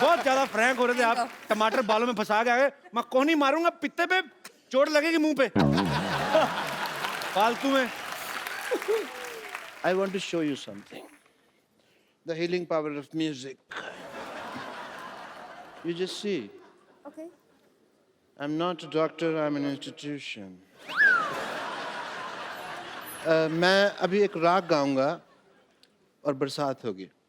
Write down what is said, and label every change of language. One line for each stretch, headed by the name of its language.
Hindi: बहुत ज्यादा फ्रैंक हो रहे थे आप। टमाटर बालों में फंसा के आए। मैं कोहनी मारूंगा, पित्ते पे चोट लगेगी मुंह पे। फालतू में।
English: I want to show you something. The healing power of music. You just see. Okay. I'm not a doctor, I'm an institution.
Hindi: मैं अभी एक राग गाऊंगा और बरसात होगी।